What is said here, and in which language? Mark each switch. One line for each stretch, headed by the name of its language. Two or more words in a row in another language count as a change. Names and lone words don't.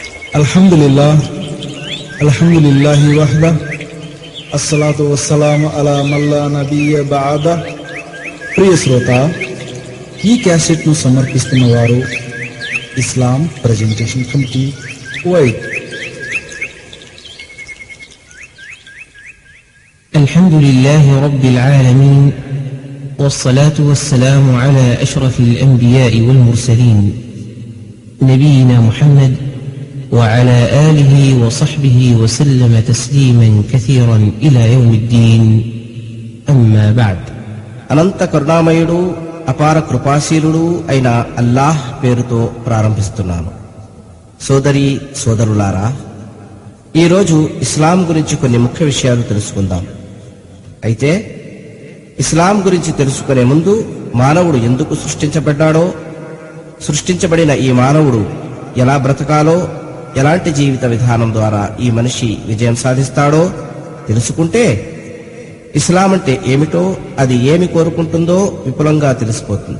Arabic: الحمد لله وحده والصلاة والسلام على من لا نبي بعده.
Telugu: ప్రియ శ్రోత, ఈ క్యాసెట్ను సమర్పిస్తున్న వారు ఇస్లాం ప్రెజెంటేషన్ కమిటీ, కువైట్.
Arabic: الحمد لله رب العالمين، والصلاة والسلام على أشرف الأنبياء والمرسلين نبينا محمد وعلى آله وصحبه وسلم تسليما كثيرا إلى يوم الدين. أما بعد.
Telugu: అనంత కరుణామయుడు అపార కృపాశీలుడు అయిన అల్లాహ్ పేరుతో ప్రారంభిస్తున్నాను. సోదరి సోదరులారా, ఈరోజు ఇస్లాం గురించి కొన్ని ముఖ్య విషయాలు తెలుసుకుందాం. అయితే ఇస్లాం గురించి తెలుసుకునే ముందు మానవుడు ఎందుకు సృష్టించబడ్డాడో, సృష్టించబడిన ఈ మానవుడు ఎలా బ్రతకాలో, ఎలాంటి జీవిత విధానం ద్వారా ఈ మనిషి విజయం సాధిస్తాడో తెలుసుకుంటే ఇస్లాం అంటే ఏమిటో, అది ఏమి కోరుకుంటుందో విపులంగా తెలిసిపోతుంది.